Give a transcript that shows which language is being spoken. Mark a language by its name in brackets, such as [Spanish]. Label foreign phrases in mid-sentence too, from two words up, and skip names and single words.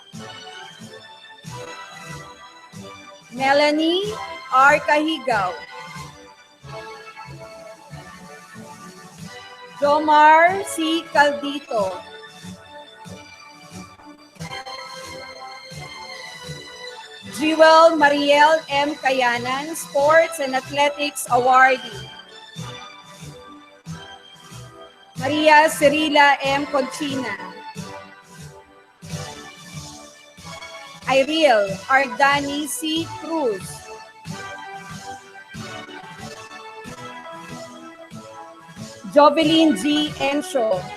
[English] Melanie R. Cahigaw. Jomar C. Caldito. Jewel Mariel M. Kayanan, Sports and Athletics Awardee. Maria Cirila M. Conchina. Iril Ardani C. Cruz. Jovelyn G. Encho.